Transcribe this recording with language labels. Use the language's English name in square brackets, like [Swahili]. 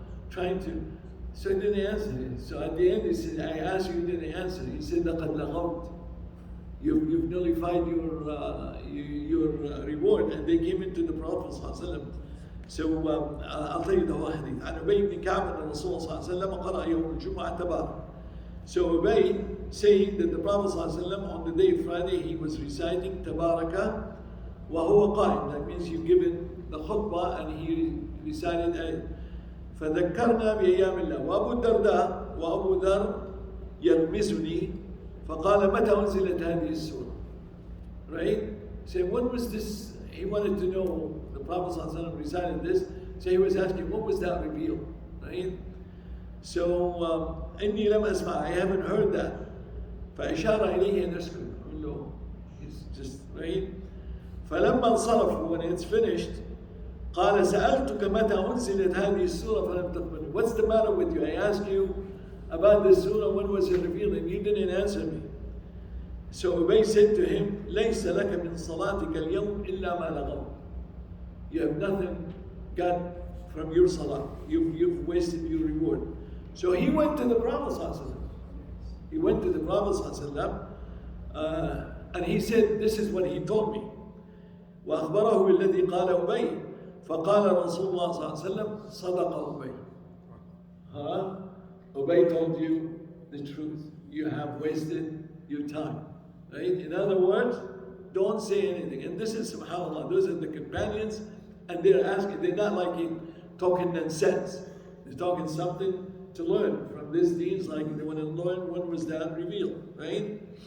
[English] trying to, so he didn't answer it. So at the end he said, I asked you, you didn't answer. He said, [Arabic] لَقَدْ لَغَوْتَ. [English] You've nullified your reward. And they came into the Prophet ﷺ. So I'll tell you the whole hadith. [Arabic] عن أبي بن كعب أن الرسول صلى الله عليه وسلم قرأ يوم الجمعة تبارك. [English] So Ubay saying that the Prophet ﷺ on the day of Friday he was reciting Tabaraka [Arabic] وهو قائم. [English] That means you've given the khutbah and he recited ayat. [Arabic] فذكرنا بأيام الله وأبو الدرداء وأبو ذر يرمزني فقال متى أنزلت هذه السورة. [English] Right? So when was this? He wanted to know. The Prophet ﷺ recited this. So he was asking, what was that revealed? Right? [Arabic] So إني لم أسمع. [English] I haven't heard that. [Arabic] فأشار إليه أن أسكت. [English] No, he's just right. [Arabic] فلما انصرفوا, [English] when it's finished, [Arabic] قال سألتك متى أنزلت هذه السورة فلم تقبلني. [English] What's the matter with you? I asked you about this surah, when was it revealed, and you didn't answer me. So Ubay said to him, [Arabic] ليس لك من صلاتك اليوم إلا ما لغوت. [English] You have nothing got from your salah. You've wasted your reward. So he went to the Prophet ﷺ. He went to the Prophet ﷺ, and he said, this is what he told me. [Arabic] وأخبره بالذي قال أبي فقال رسول الله صلى الله عليه وسلم صدق أبي. [English] Ubay told you the truth. You have wasted your time. Right? In other words, don't say anything. And this is subhanAllah, those are the companions, and they're asking, they're not like talking nonsense. They're talking something to learn from this deeds, like they want to learn when was that revealed, right?